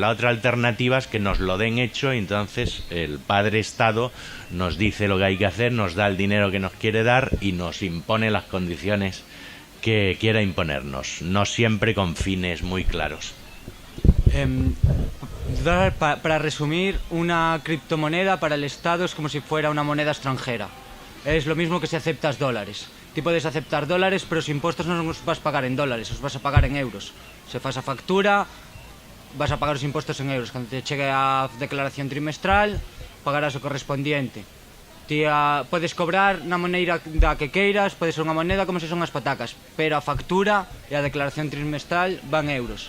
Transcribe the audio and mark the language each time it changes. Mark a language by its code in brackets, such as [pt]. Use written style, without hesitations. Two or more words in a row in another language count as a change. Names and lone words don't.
[es] La otra alternativa es que nos lo den hecho, y entonces el padre Estado nos dice lo que hay que hacer, nos da el dinero que nos quiere dar y nos impone las condiciones que quiera imponernos, no siempre con fines muy claros. Para resumir, una criptomoneda para el Estado es como si fuera una moneda extranjera. Es lo mismo que si aceptas dólares. Tú puedes aceptar dólares, pero los impuestos no los vas a pagar en dólares, los vas a pagar en euros. [gl] Se fas a factura, vas a pagar os impostos en euros. Cando te chegue a declaración trimestral, pagarás o correspondiente. Podes cobrar na maneira da que queiras, pode ser unha moneda como se son as patacas, pero a factura e a declaración trimestral van euros.